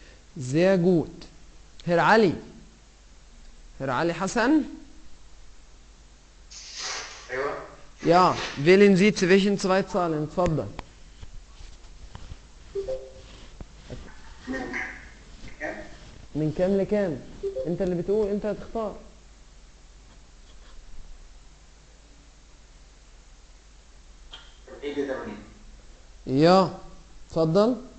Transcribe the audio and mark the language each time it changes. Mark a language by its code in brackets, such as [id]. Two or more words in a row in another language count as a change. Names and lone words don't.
[de] Sehr gut. Herr Ali. Herr Ali Hassan? Ja, wählen Sie zwischen zwei Zahlen. [ar] اتفضل. من كام لكام؟ انت اللي بتقول، انت هتختار. Ja, اتفضل.